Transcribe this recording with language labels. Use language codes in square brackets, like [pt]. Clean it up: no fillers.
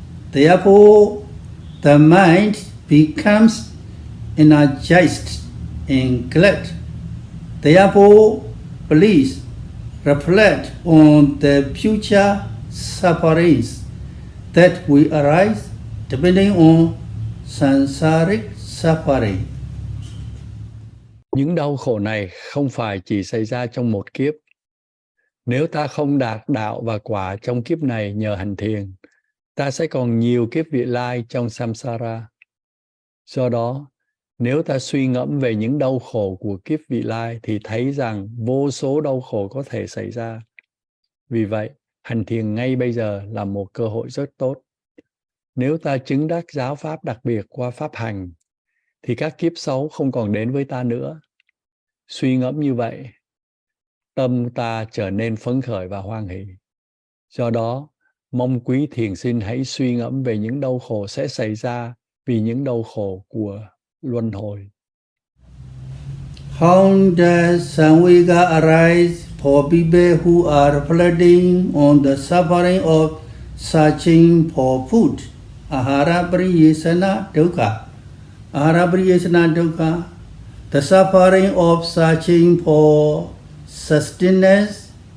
[en] Therefore, the mind becomes energized and glad. Therefore, please reflect on the future sufferings that will arise depending on sansaric suffering. [vi] Những đau khổ này không phải chỉ xảy ra trong một kiếp. Nếu ta không đạt đạo và quả trong kiếp này nhờ hành thiền, ta sẽ còn nhiều kiếp vị lai trong samsara. Do đó, nếu ta suy ngẫm về những đau khổ của kiếp vị lai thì thấy rằng vô số đau khổ có thể xảy ra. Vì vậy, hành thiền ngay bây giờ là một cơ hội rất tốt. Nếu ta chứng đắc giáo pháp đặc biệt qua pháp hành, thì các kiếp xấu không còn đến với ta nữa. Suy ngẫm như vậy, tâm ta trở nên phấn khởi và hoan hỷ. Do đó, mong quý thiền sinh hãy suy ngẫm về những đau khổ sẽ xảy ra vì những đau khổ của luân hồi. [en] How does samvega arise for people who are reflecting on the suffering of searching for food? [pi] Ahara priyesana dukkha. Ahara priyesana dukkha. [en] The suffering of searching for sustenance.